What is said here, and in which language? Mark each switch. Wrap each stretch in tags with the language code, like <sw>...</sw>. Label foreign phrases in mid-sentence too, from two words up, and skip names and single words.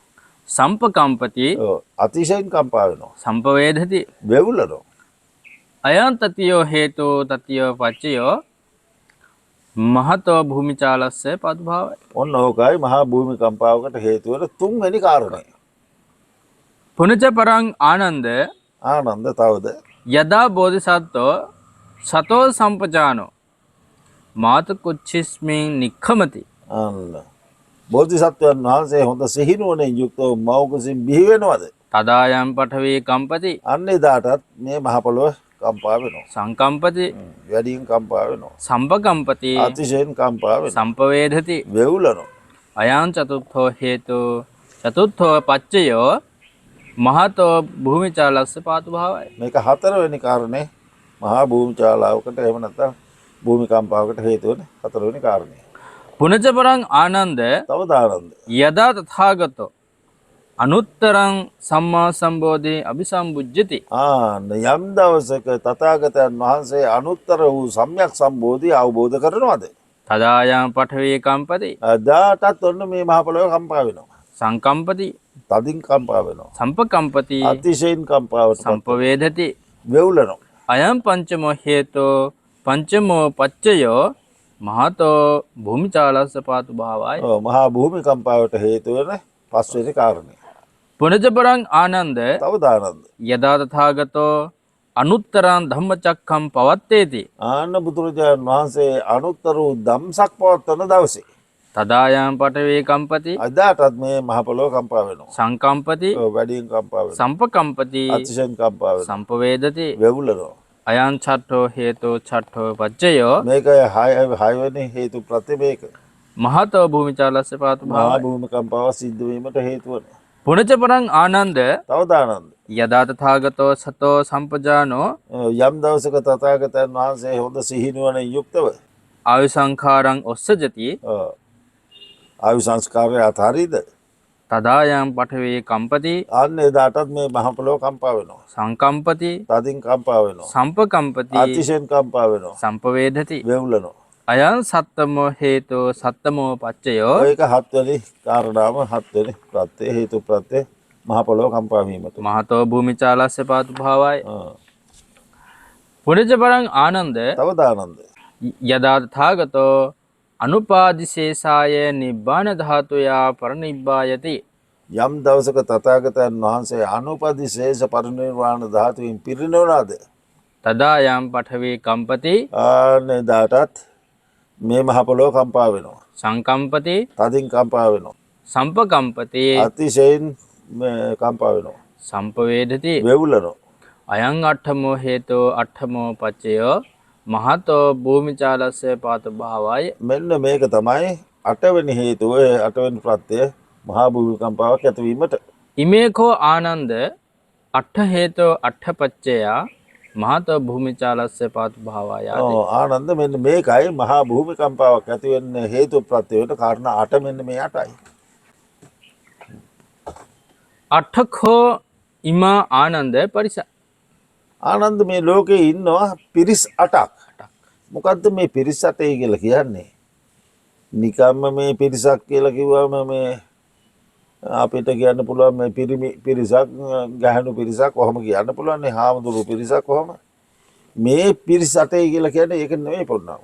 <pi>සම්පකම්පති.</pi> <si>අතිශයින් කම්පා වෙනවා.</si> <pi>සම්පවේදති.</pi> <si>වෙවුලනවා.</si> <pi>අයං තතියෝ හේතෝ තතියෝ පච්චයෝ මහතෝ භූමිචාලස්ස පදුභාවයි.</pi> <si>ඔන්න ඕකයි මහා භූමිකම්පාවකට හේතු වෙන තුන්වෙනි කාරණය.</si> <pi>පුනච පරං ආනන්ද</pi> <si>තවද</si> <pi>යදා බෝධිසත්වෝ සතෝ සම්පජානෝ මාත කුච්චිස්මින් නික්ඛමති.</pi> <si>අන්න බෝධිසත්වයන් වහන්සේ හොඳ සිහිනුවණින් යුක්තව මව්කුසින් බිහි වෙනවද?</si> <pi>තදායම් පඨවේ කම්පති.</pi> <si>අන්නේ දාටත් මේ මහ පොළොව කම්පා වෙනවා.</si> <pi>සංකම්පති.</pi> <si>වැඩියෙන් කම්පා වෙනවා.</si> <pi>සම්පකම්පති.</pi> <si>අතිශයින් කම්පා වෙනවා.</si> <pi>සම්පවේදති.</pi> <si>වෙවුලනවා.</si> <pi>අයං චතුත්ථෝ හේතු චතුත්ථෝ පච්චයෝ මහතෝ භූමිචාලස්ස පාතු භාවයි.</pi> <si>මේක හතරවෙනි කාරණේ මහා භූමිචාලාවකට එහෙම නැත්නම් භූමිකම්පාවකට හේතු වෙන හතරවෙනි කාරණේ.</si> <pi>පුනච පරං ආනන්ද</pi> <si>තවද ආනන්ද</si> <pi>යදා තථාගතෝ අනුත්තරං සම්මා සම්බෝධි අபிසම්බුජ්ජති.</pi> <si>යම් දවසක තථාගතයන් වහන්සේ අනුත්තර වූ සම්‍යක් සම්බෝධිය අවබෝධ කරනවද?</si> <pi>තදායම් පඨවේ කම්පති.</pi> <si>දාටත් ඔන්න මේ මහ පොළොව කම්පා වෙනවා.</si> <pi>සංකම්පති.</pi> <si>තදින් කම්පා වෙනවා.</si> <pi>සම්පකම්පති.</pi> <si>අතිශයින් කම්පාවට</si> <pi>සම්පවේදති.</pi> <si>වෙවුලනවා.</si> <pi>අයං පංචමෝ හේතෝ පංචමෝ පච්චයෝ මහතෝ භූමිචාලස්ස පාතු භාවයි.</pi> <si>මහා භූමිකම්පාවට හේතු වෙන පස්වෙනි කාරණය.</si> <pi>පුනච පරං ආනන්ද</pi> <si>තවද ආනන්ද</si> <pi>යදා තථාගතෝ අනුත්තරං ධම්මචක්ඛම් පවත්තේති.</pi> <si>ආන්න බුදුරජාණන් වහන්සේ අනුත්තර වූ ධම්සක් පවත්වන දවසේ</si> <pi>තදායම් පඨවි කම්පති</pi> <si>අදාටත් මේ මහ පොළොව කම්පා වෙනවා.</si> <pi>සංකම්පති</pi> <si>ඔව් වැඩියෙන් කම්පා වෙනවා.</si> <pi>සම්පකම්පති</pi> <si>අතිශයින් කම්පා වෙනවා.</si> <pi>සම්පවේදති</pi> <si>වෙවුලනවා.</si> <pi>අයං චට්ඨෝ හේතෝ චට්ඨෝ පච්චයෝ</pi> <si>මේක හයවෙනි හේතු ප්‍රත්‍ය මේක.</si> <pi>මහතෝ භූමිචාලස්ස පාතු</pi> <si>මහා භාවය භූමිකම්පාව සිද්ධ වීමට හේතු වෙනවා.</si> <pi>පුනච පරං ආනන්ද</pi> <si>තව දානන්ද</si> <pi>යදා තථාගතෝ සතෝ සම්පජානෝ</pi> <si>යම් දවසක තථාගතයන් වහන්සේ හොඳ සිහිනුවණින් යුක්තව</si> <pi>ආයු සංඛාරං ඔස්සජති</pi> <si>ආයු සංස්කාරය අතහරිද</si> <pi>තදායම් පඨවි කම්පති</pi> <si>අන්න එදාටත් මේ මහ පොළොව කම්පා වෙනවා.</si> <pi>සංකම්පති</pi> <si>තදින් කම්පා වෙනවා.</si> <pi>සම්පකම්පති</pi> <si>අතිශයින් කම්පා වෙනවා.</si> <pi>සම්පවේදති</pi> <si>වෙවුලනවා.</si> <pi>අයං සත්තමෝ හේතෝ සත්තමෝ පච්චයෝ</pi> <si>ඒක හත්වෙනි කාරණාව හත්වෙනි ප්‍රත්‍ය හේතු ප්‍රත්‍ය මහ පොළොව කම්පා වීමට.</si> <pi>මහතෝ භූමිචාලස්ස පාතු භාවය ආ. පුනච පරං ආනන්ද</pi> <si>තව දානන්ද</si> <pi>යදා තථාගතෝ අනුපාදිශේෂාය නිබ්බාන ධාතුයා පරිනිබ්බායති</pi> <si>යම් දවසක තථාගතයන් වහන්සේ අනුපදිශේෂ පරිනිර්වාණ ධාතුවෙන් පිරිනවනද</si> <pi>තදායම් පඨවි කම්පති</pi> <si>අන්න එදාටත් මේ මහ පොළොව කම්පා වෙනවා.</si> <pi>සංකම්පති</pi> <si>තදින් කම්පා වෙනවා.</si> <pi>සම්පකම්පති</pi> <si>අතිශයින් කම්පා වෙනවා.</si> <pi>සම්පවේදති</pi> <si>වෙවුලනවා.</si> <pi>අයං අට්ඨමෝ හේතෝ අට්ඨමෝ පච්චයෝ මහතෝ භූමිචාලස්ස පාතු භාවය</pi> <si>මෙන්න මේක තමයි අටවෙනි හේතුව අටවෙනි ප්‍රත්‍ය මහා භූමිකම්පාවක් ඇතිවීමට.</si> <pi>ඉමේකෝ ආනන්ද අට්ඨ හේතෝ අට්ඨ පච්චයා මහතෝ භූමිචාලස්ස පාතු භාවය</pi> <si>ආනන්ද මෙන්න මේකයි මහා භූමිකම්පාවක් ඇති වෙන්න හේතු ප්‍රත්‍ය වෙන කාරණා 8 මෙන්න මේ 8යි.</si> <pi>අට්ඨකෝ ඉමා ආනන්ද පරිස</pi> <si>ආනන්ද මේ ලෝකේ ඉන්නවා පිරිස් 8ක්. මොකද්ද මේ පිරිස් 8යි කියලා කියන්නේ? නිකම්ම මේ පිරිසක් කියලා කිව්වම මේ අපිට කියන්න පුළුවන් මේ පිරිමි පිරිසක් ගැහණු පිරිසක් කොහොම කියන්න පුළුවන් නේ හාමුදුරු පිරිසක් කොහොම මේ පිරිස් 8යි කියලා කියන්නේ ඒක නෙවෙයි පොඩ්ඩක්.</si>